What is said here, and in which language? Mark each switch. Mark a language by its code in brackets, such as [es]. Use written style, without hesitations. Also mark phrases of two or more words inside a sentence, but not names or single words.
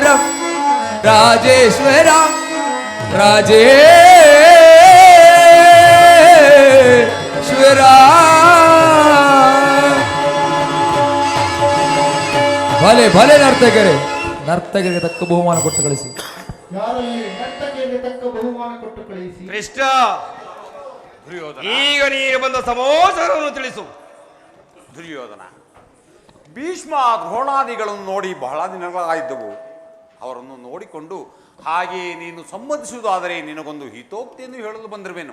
[kn] ರಾಜೇಶ್ವರ ರಾಜೇಶ್ವರ. ಭಲೆ ಭಲೆ ನರ್ತಕರೇ, ನರ್ತಕರಿಗೆ ತಕ್ಕ ಬಹುಮಾನ ಕೊಟ್ಟು ಕಳಿಸಿ. ಕೃಷ್ಣ, ಈಗ ನೀನು ಬಂದ ಸಮಾಚಾರವನ್ನು ತಿಳಿಸು. ದುರ್ಯೋಧನ, ಭೀಷ್ಮ ದ್ರೋಣಾದಿಗಳನ್ನು ನೋಡಿ ಬಹಳ ದಿನಗಳಾಗಿದ್ದವು. ಅವರನ್ನು ನೋಡಿಕೊಂಡು ಹಾಗೆಯೇ ನೀನು ಸಮ್ಮತಿಸುವುದಾದರೆ ನಿನಗೊಂದು ಹಿತೋಕ್ತಿಯನ್ನು ಹೇಳಲು ಬಂದಿರುವೆನು.